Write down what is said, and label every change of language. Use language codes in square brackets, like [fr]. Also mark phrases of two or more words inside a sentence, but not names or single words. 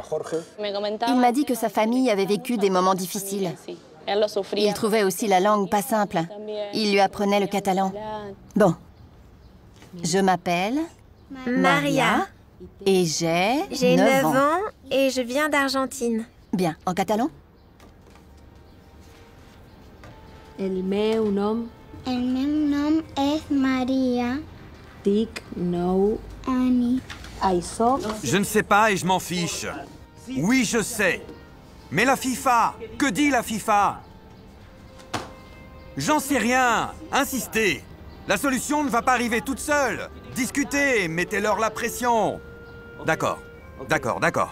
[fr] Il m'a dit que sa famille avait vécu des moments difficiles. Il trouvait aussi la langue pas simple. Il lui apprenait le catalan. Bon. Je m'appelle Maria. Et j'ai 9 ans et je viens d'Argentine. Bien. En catalan? [ca] El meu nom és Maria. Dic nou Annie. Soc. [fr] Je ne sais pas et je m'en fiche. Oui, je sais. Mais la FIFA, que dit la FIFA? J'en sais rien. Insistez. La solution ne va pas arriver toute seule. Discutez, mettez-leur la pression. D'accord, d'accord, d'accord.